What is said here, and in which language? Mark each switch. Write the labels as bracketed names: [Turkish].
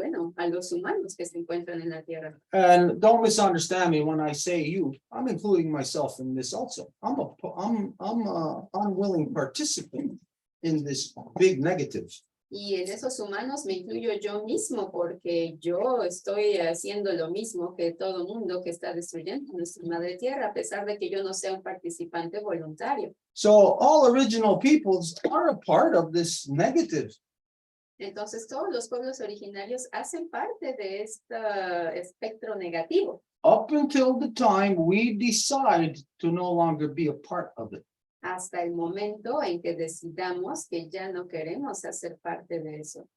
[Spanish] Bueno, a los humanos que se encuentran en la tierra. [English] And don't misunderstand me when I say you. I'm including myself in this also. I'm a unwilling participant in this big negative. [Spanish] Y en esos humanos me incluyo yo mismo, porque yo estoy haciendo lo mismo que todo mundo que está destruyendo nuestra madre tierra, a pesar de que yo no sea un participante voluntario. [English] So all original peoples are a part of this negative. [Spanish] Entonces todos los pueblos originarios hacen parte de este espectro negativo. [English] Up until the time we decide to no longer be a part of it. [Spanish] hasta el momento en que decidamos que ya no queremos hacer parte de eso.